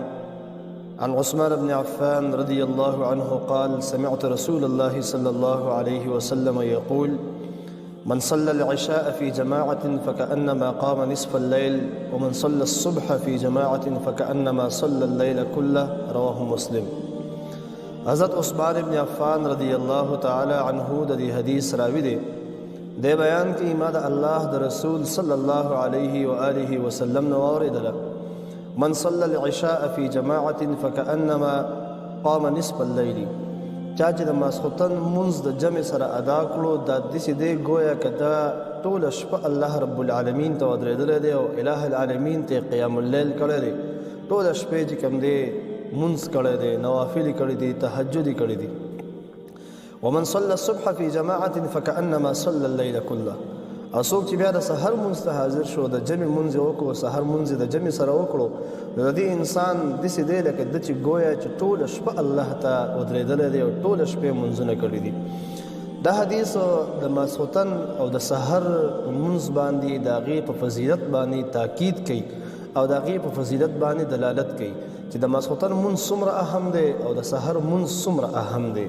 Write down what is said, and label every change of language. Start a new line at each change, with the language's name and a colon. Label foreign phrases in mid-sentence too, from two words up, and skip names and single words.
Arabic: عن عثمان بن عفان رضي الله عنه قال: سمعت رسول الله صلى الله عليه وسلم يقول: من صلى العشاء في جماعة فكأنما قام نصف الليل، ومن صلى الصبح في جماعة فكأنما صلى الليل كله. رواه مسلم.
Pashto: حضرت عثمان بن عفان
Arabic: رضی اللہ تعالی عنہ
Pashto: د دې حدیث راوی دی. د بیان کې ما د الله د رسول
Arabic: صلی الله علیه و آله وسلم
Pashto: نو اوریدله:
Arabic: من صلى العشاء في جماعة فكأنما قام نصف الليل.
Pashto: چا چې د ماسخوتن منځ د جمع سره ادا کړو دا داسې دی گویا که دا ټوله شپه
Arabic: الله رب العالمین
Pashto: ته ودرېدلی دی او اله العالمین ته
Arabic: قیام اللیل
Pashto: کړی دی. ټوله شپې چې کوم دی منځ کړی دی، نوافل کړی دي، تهجد کړی دي.
Arabic: ومن صلى الصبح في جماعة فكأنما صلى الليل كله.
Pashto: او څوک چې بیا د سحر منځ ته حاضر شو، د جمع منځ وکړو، سحر منځ د جمع سره وکړو، نو د دې انسان داسې دی لکه د چې گویا چې ټوله شپه الله ته ودرېدلی دی او ټوله شپې منځونه کړي دي. دا حدیث د ماسخوتن او د سحر منځ باندې د هغې په فضیلت باندې تاکید کوي او د هغې په فضیلت باندې دلالت کوي چې د ماسخوتن منځ څومره اهم دی او د سحر منځ څومره اهم دی.